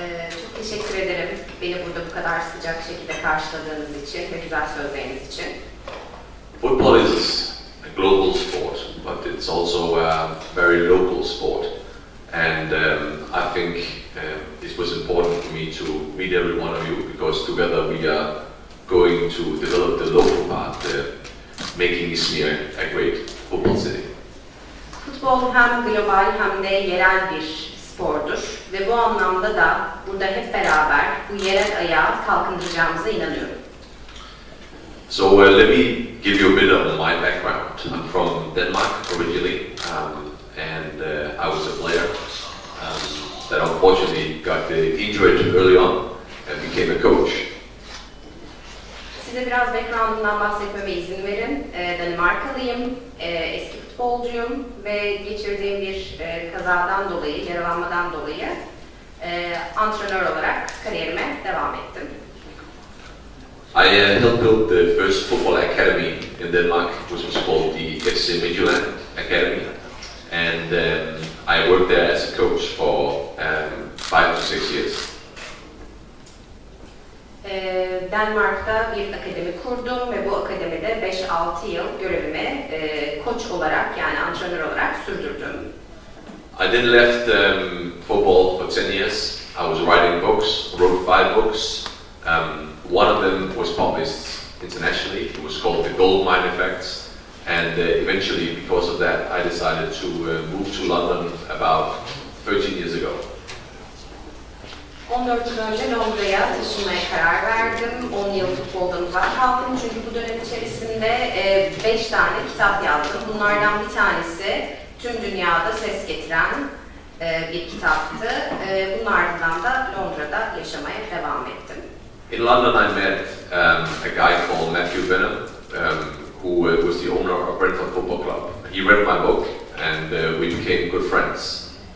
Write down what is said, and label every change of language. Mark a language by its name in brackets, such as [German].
[Turkish] Çok teşekkür ederim beni burada bu kadar sıcak şekilde karşıladığınız için ve güzel sözleriniz için. [English] Football is a global sport, but it's also a very local sport. And I think it was important for me to meet every one of you because together we are going to develop the local part, making İzmir a great football city. [Turkish] Futbol hem global hem de yerel bir spordur ve bu anlamda da burada hep beraber bu yerel ayağı kalkındıracağımıza inanıyorum. [English] So let me give you a bit of my background. I'm from Denmark originally, and I was a player that unfortunately got injured early on and became a coach. [Turkish] Size biraz background'umdan bahsetmeme izin verin. Danimarkalıyım, eski futbolcuyum ve geçirdiğim bir kazadan dolayı, yaralanmadan dolayı antrenör olarak kariyerime devam ettim. [English] I helped build the first football academy in Denmark, which was called the FC Midtjylland Academy, and I worked there as a coach for 5 to 6 years. [Turkish] Denmark'ta bir akademi kurdum ve bu akademide 5-6 yıl görevimi koç olarak yani antrenör olarak sürdürdüm. [English] I then left football for 10 years. I was writing books, wrote 5 books. One of them was published internationally. It was called The Gold Mine Effect. And eventually, because of that, I decided to move to London about 13 years ago. [Turkish] 14 yıl önce Londra'ya taşınmaya karar verdim. 10 yıl futboldan uzak kaldım çünkü bu dönem içerisinde 5 tane kitap yazdım. Bunlardan bir tanesi tüm dünyada ses getiren bir kitaptı. Bunun ardından da Londra'da yaşamaya devam ettim. [English] In London, I met a guy called Matthew Benham, who was the owner of Brentford Football Club. He read my book, and we became good friends.